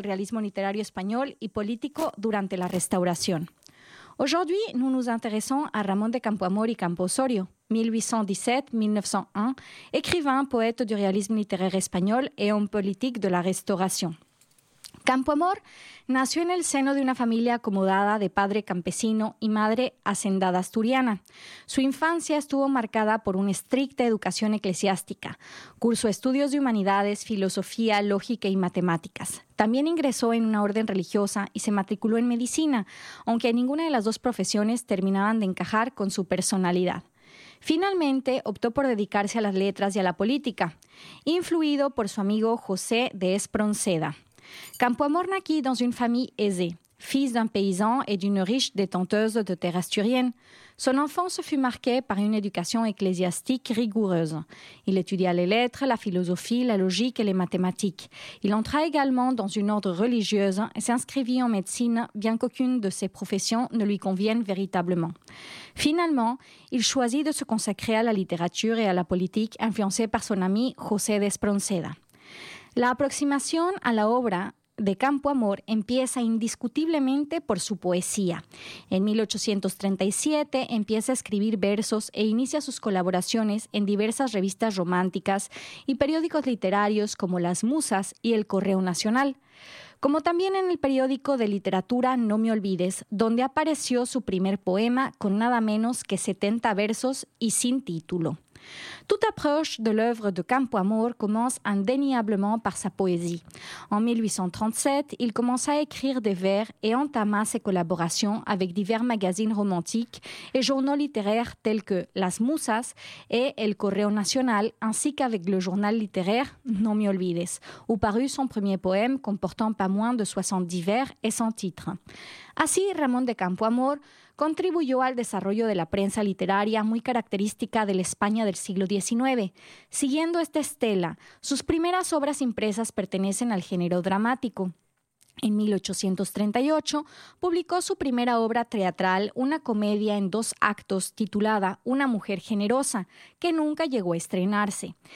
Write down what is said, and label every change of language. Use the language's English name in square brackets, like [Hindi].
[French] realisme littéraire espagnol et politique durant la Restauration. Aujourd'hui, nous nous intéressons à Ramón de Campoamor y Campoosorio, 1817-1901, écrivain, poète du réalisme littéraire espagnol et homme politique de la Restauration. [Spanish] Campoamor nació en el seno de una familia acomodada de padre campesino y madre hacendada asturiana. Su infancia estuvo marcada por una estricta educación eclesiástica. Cursó estudios de humanidades, filosofía, lógica y matemáticas. También ingresó en una orden religiosa y se matriculó en medicina, aunque ninguna de las dos profesiones terminaban de encajar con su personalidad. Finalmente, optó por dedicarse a las letras y a la política, influido por su amigo José de Espronceda. [French] Campoamor naquit dans une famille aisée, fils d'un paysan et d'une riche détenteuse de terres asturiennes. Son enfance fut marquée par une éducation ecclésiastique rigoureuse. Il étudia les lettres, la philosophie, la logique et les mathématiques. Il entra également dans une ordre religieuse et s'inscrivit en médecine, bien qu'aucune de ses professions ne lui convienne véritablement. Finalement, il choisit de se consacrer à la littérature et à la politique, influencé par son ami José de Espronceda. [Spanish] La aproximación a la obra de Campoamor empieza indiscutiblemente por su poesía. En 1837 empieza a escribir versos e inicia sus colaboraciones en diversas revistas románticas y periódicos literarios como Las Musas y El Correo Nacional, como también en el periódico de literatura No Me Olvides, donde apareció su primer poema con nada menos que 70 versos y sin título. [French] Toute approche de l'œuvre de Campoamor commence indéniablement par sa poésie. En 1837, il commença à écrire des vers et entama ses collaborations avec divers magazines romantiques et journaux littéraires tels que Las Musas et El Correo Nacional, ainsi qu'avec le journal littéraire No Me Olvides, où parut son premier poème comportant pas moins de 70 vers et sans titre. Ainsi, [Spanish] Ramón de Campoamor contribuyó al desarrollo de la prensa literaria muy característica de la España del siglo XIX. Siguiendo esta estela, sus primeras obras impresas pertenecen al género dramático. En 1838 publicó su primera obra teatral, una comedia en dos actos titulada Una mujer generosa, que nunca llegó a estrenarse.